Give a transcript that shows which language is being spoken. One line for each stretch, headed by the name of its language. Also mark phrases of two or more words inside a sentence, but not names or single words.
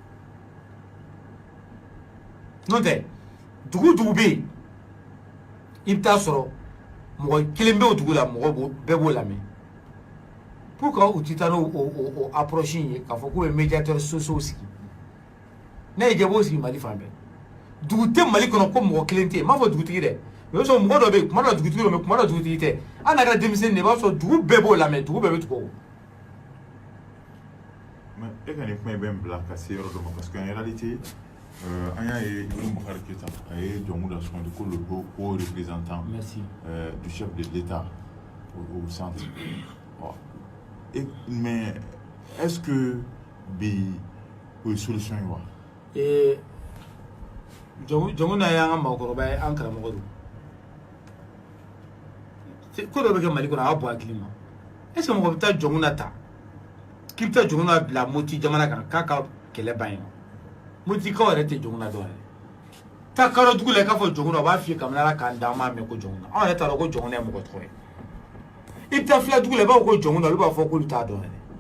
Bambara: n'o tɛ dugu bɛ yen i bɛ taa sɔrɔ mɔgɔ kelen bɛ o dugu la mɔgɔ bɛɛ b'o lamɛn
French: pour que
Bambara: u tɛ taa n'o approche in ye k'a fɔ k'u bɛ
French: médiateur sociaux
Bambara: sigi n'a ye jɛ b'o sigi Mali fan bɛɛ dugu tɛ Mali kɔnɔ ko mɔgɔ kelen tɛ yen n m'a fɔ dugutigi dɛ o y'a sɔrɔ mɔgɔ dɔ bɛ yen kuma dɔ la dugutigi dɔ bɛ yen kuma dɔ la dugutigi tɛ an n'a kɛra denmisɛnnin de i b'a sɔrɔ dugu bɛɛ b'o lamɛn dugu bɛɛ bɛ tugu o. mais e ka nin kuma in bɛ n bila ka se yɔrɔ dɔ ma
French: parce que en réalité
Bambara: an y'a ye Ibrahim Boubacar Keïta a ye jɔnmu dɔ sugandi ko
French: le haut représentant du chef de l'État au centre mais est-ce que
Bambara: bi o ye solution ye wa jɔnmu na y'an ka mɔgɔkɔrɔba ye an karamɔgɔ don ko dɔ bɛ kɛ Mali kɔnɔ a ka bɔ hakili ma
French: est-ce que
Bambara: mɔgɔ bɛ taa jɔnmu na ta k'i bɛ taa jɔnmu na bila Moti jamana kan k'a ka kɛlɛ ban yen Motikaw yɛrɛ tɛ jɔnmu na dɔn yɛrɛ taa kadɔ dugu la i k'a fɔ jɔnmu na u b'a f'i ye kabini Ala k'an da an m'a mɛn ko jɔnmu na anw yɛrɛ t'a dɔn ko jɔnmu na ye mɔgɔ tɔgɔ ye i bɛ taa fila dugu la i b'a fɔ ko jɔnmu na olu b'a fɔ k'olu t'a dɔn yɛrɛ